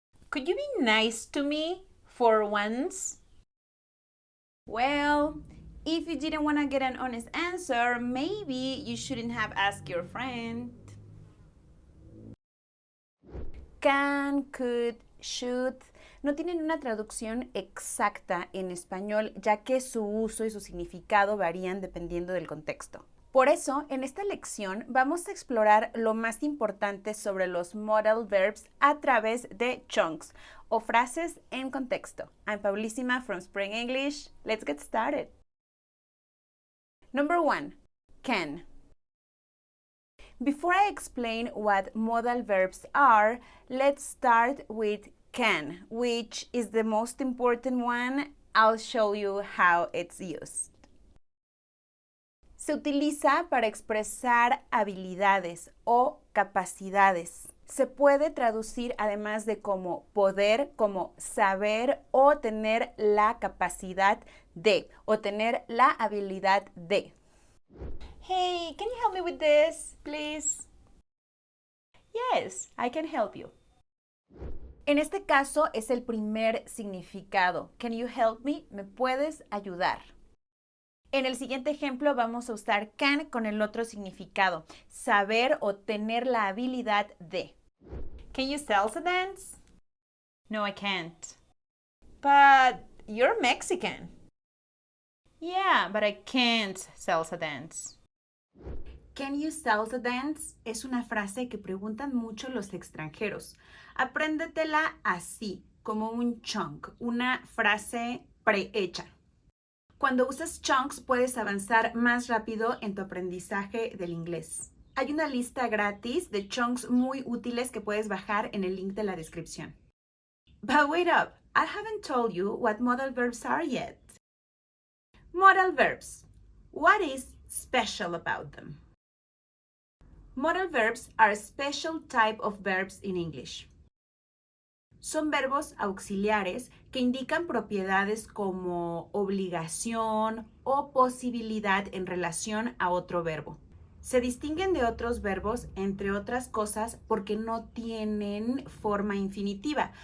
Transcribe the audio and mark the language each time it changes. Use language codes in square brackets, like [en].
[en] Could you be nice to me for once? Well, if you didn't want to get an honest answer, maybe you shouldn't have asked your friend. [es] Can, could, should no tienen una traducción exacta en español, ya que su uso y su significado varían dependiendo del contexto. Por eso, en esta lección vamos a explorar lo más importante sobre los modal verbs a través de chunks o frases en contexto. [en] I'm Paulísima from Spring English. Let's get started. Number 1. Can. Before I explain what modal verbs are, let's start with can, which is the most important one. I'll show you how it's used. [es] Se utiliza para expresar habilidades o capacidades. Se puede traducir además de como poder, como saber o tener la capacidad de o tener la habilidad de. [en] Hey, can you help me with this, please? Yes, I can help you. [es] En este caso es el primer significado. [en] Can you help me? [es] ¿Me puedes ayudar? En el siguiente ejemplo vamos a usar can con el otro significado, saber o tener la habilidad de. [en] Can you salsa dance? No, I can't. But you're Mexican. Yeah, but I can't salsa dance. Can you salsa dance? [es] Es una frase que preguntan mucho los extranjeros. Apréndetela así, como un chunk, una frase prehecha. Cuando usas chunks puedes avanzar más rápido en tu aprendizaje del inglés. Hay una lista gratis de chunks muy útiles que puedes bajar en el link de la descripción. [en] But wait up, I haven't told you what modal verbs are yet. Modal verbs. What is special about them? Modal verbs are a special type of verbs in English. [es] Son verbos auxiliares que indican propiedades como obligación o posibilidad en relación a otro verbo. Se distinguen de otros verbos, entre otras cosas, porque no tienen forma infinitiva.